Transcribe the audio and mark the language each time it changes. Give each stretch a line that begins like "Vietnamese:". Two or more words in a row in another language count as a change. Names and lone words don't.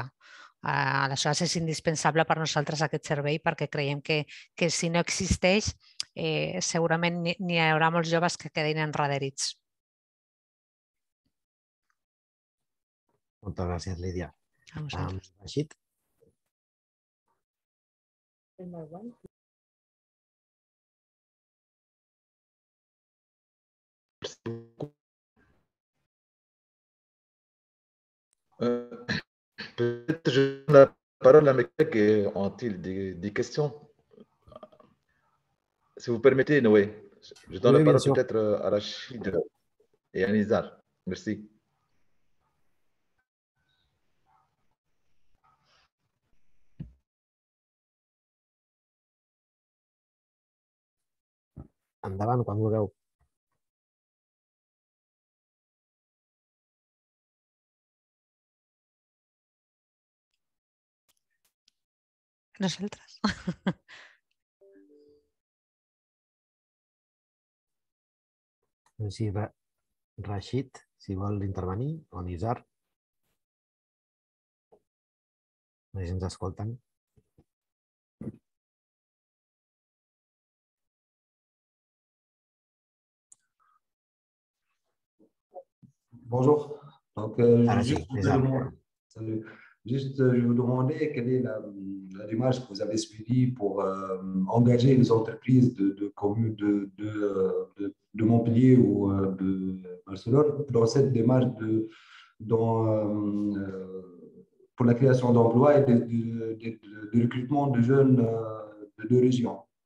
Catalan: Aleshores, és indispensable per nosaltres aquest servei perquè creiem que si no existeix, segurament n'hi haurà molts joves que quedin enrederits. Moltes gràcies, Lídia. A vosaltres. Rashid?
French: Peut-être je donne la parole à mes collègues. Ont-ils des questions? Si vous permettez, Noé, je donne la parole peut-être à Rachid et à Nizar. Merci.
Catalan: Endavant, quan vulgueu. Nosaltres. No sé si Rashid, si vol intervenir, o Nizar. No sé si ens escolten.
French: Bonjour. Donc, juste, je vous demandais quelle est la démarche que vous avez suivie pour engager les entreprises de communes de Montpellier ou de Barcelone dans cette démarche pour la création d'emplois et de recrutement de jeunes de deux régions.